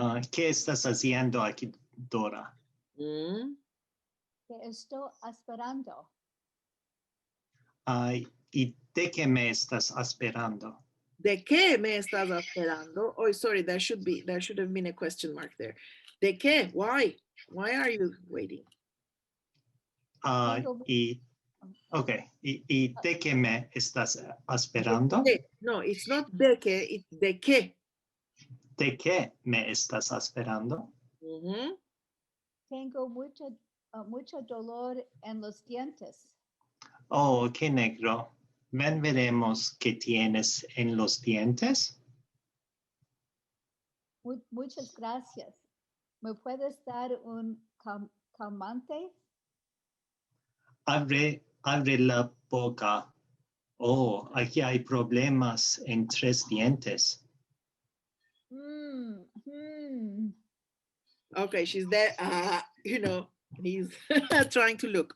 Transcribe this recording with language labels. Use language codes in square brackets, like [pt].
[lad] ¿Qué estás haciendo aquí, Dora? Te estoy esperando. ¿Y de qué me estás esperando? ¿De qué me estás esperando? [en] Oh, sorry, there should have been a question mark there. [lad] ¿De qué? [en] Why? Why are you waiting? Okay. [lad] ¿Y de qué me estás esperando? [en] No, it's not de qué, it's de qué. [lad] ¿De qué me estás esperando? Tengo mucho dolor en los dientes. Oh, qué negro. Ven, veremos qué tienes en los dientes. Muchas gracias. ¿Me puedes dar un calmante? Abre la boca. Oh, aquí hay problemas en 3 dientes. [en] Okay, she's there. You know, he's trying to look.